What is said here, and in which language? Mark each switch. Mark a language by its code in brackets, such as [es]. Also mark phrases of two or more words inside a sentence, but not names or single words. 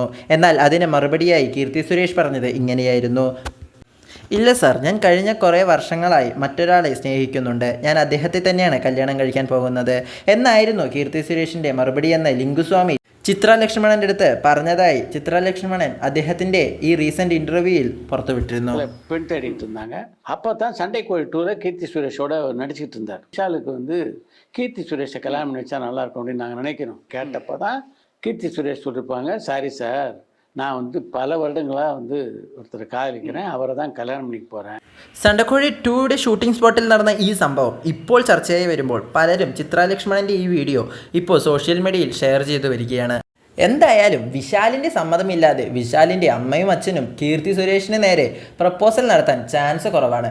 [ml] എന്നാൽ അതിന് മറുപടിയായി കീർത്തി സുരേഷ് പറഞ്ഞത് ഇങ്ങനെയായിരുന്നു: ഇല്ല സാർ, ഞാൻ കഴിഞ്ഞ കുറേ വർഷങ്ങളായി മറ്റൊരാളെ സ്നേഹിക്കുന്നുണ്ട്. ഞാൻ അദ്ദേഹത്തെ തന്നെയാണ് കല്യാണം കഴിക്കാൻ പോകുന്നത് എന്നായിരുന്നു കീർത്തി സുരേഷിൻ്റെ മറുപടിയെന്ന് ലിംഗുസ്വാമി ചിത്ര ലക്ഷ്മണൻ്റെ അടുത്ത് പറഞ്ഞതായി ചിത്ര ലക്ഷ്മണൻ അദ്ദേഹത്തിൻ്റെ ഈ റീസെൻ്റ് ഇൻ്റർവ്യൂവിൽ പുറത്തുവിട്ടിരുന്നു. [ta] பெண் தேடிட்டு இருந்தாங்க. அப்போ தான் சண்டைக்கோழி 2ல கீர்த்தி சுரேஷோட நடிச்சுக்கிட்டு இருந்தார். விஷாலுக்கு கீர்த்தி சுரேஷை கல்யாணம் பண்ணி வச்சா நல்லா இருக்கும் அப்படின்னு நாங்கள் நினைக்கிறோம். கேட்டப்போ தான் கீர்த்தி சுரேஷ் சொல்லியிருப்பாங்க, சாரி சார், நான் பல வருடங்களாக ஒருத்தரை காதலிக்கிறேன், அவரை தான் கல்யாണം பண்ணிக்க போகிறேன். [ml] സണ്ടക്കോഴി 2യുടെ ഷൂട്ടിംഗ് സ്പോട്ടിൽ നടന്ന ഈ സംഭവം ഇപ്പോൾ ചർച്ചയായി വരുമ്പോൾ പലരും ചിത്ര ലക്ഷ്മണൻ്റെ ഈ വീഡിയോ ഇപ്പോൾ സോഷ്യൽ മീഡിയയിൽ ഷെയർ ചെയ്തു വരികയാണ്. എന്തായാലും വിശാലിൻ്റെ സമ്മതമില്ലാതെ വിശാലിൻ്റെ അമ്മയും അച്ഛനും കീർത്തി സുരേഷിന് നേരെ പ്രപ്പോസൽ നടത്താൻ ചാൻസ് കുറവാണ്.